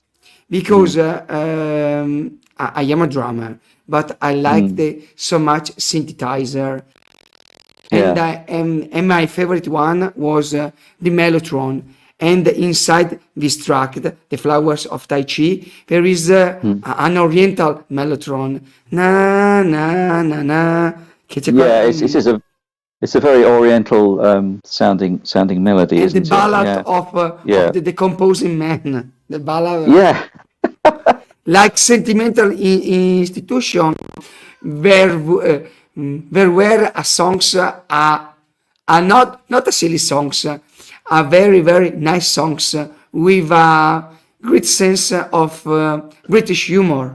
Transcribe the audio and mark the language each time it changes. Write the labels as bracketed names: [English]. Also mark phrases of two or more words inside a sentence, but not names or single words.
[English] because I am a drummer, but I like Mm, the so much synthesizer, and yeah. and my favorite one was the mellotron. And inside this track, the flowers of Tai Chi, there is Mm. an oriental mellotron. Na na na na. [Italian] Che c'è [English] Yeah, it's a very oriental sounding melody, and the isn't it? ballad Yeah, of yeah, the decomposing man. The ballad, yeah, like sentimental institution, where there were songs are not a silly songs, are very nice songs with a great sense of British humor.